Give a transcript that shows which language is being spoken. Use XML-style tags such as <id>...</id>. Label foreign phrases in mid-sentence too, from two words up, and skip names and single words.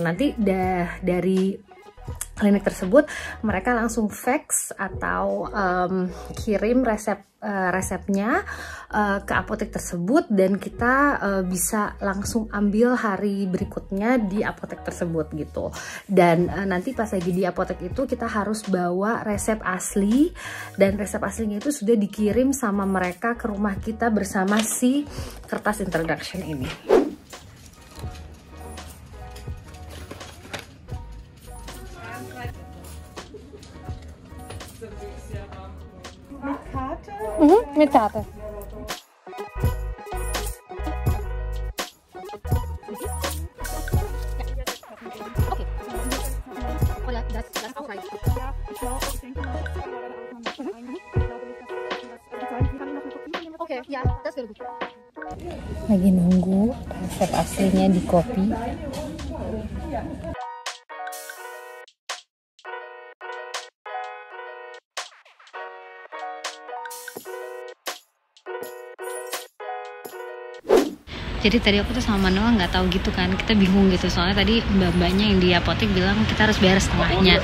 <id>Nanti dari klinik tersebut mereka langsung fax atau kirim resepnya ke apotek tersebut, dan kita bisa langsung ambil hari berikutnya di apotek tersebut gitu. Dan nanti pas lagi di apotek itu kita harus bawa resep asli, dan resep aslinya itu sudah dikirim sama mereka ke rumah kita bersama si kertas introduction ini.</id> <de>Mit Karte. Okay. Oh ja, das auch reicht. Ja, ich glaube, ich denke mal, das ist okay, ja, das wäre gut.</de> <id>Lagi nunggu resep aslinya di copy. Jadi tadi aku tuh sama Manuel nggak tahu gitu kan, kita bingung gitu soalnya tadi mbak-mbaknya yang di apotek bilang kita harus bayar setengahnya.</id>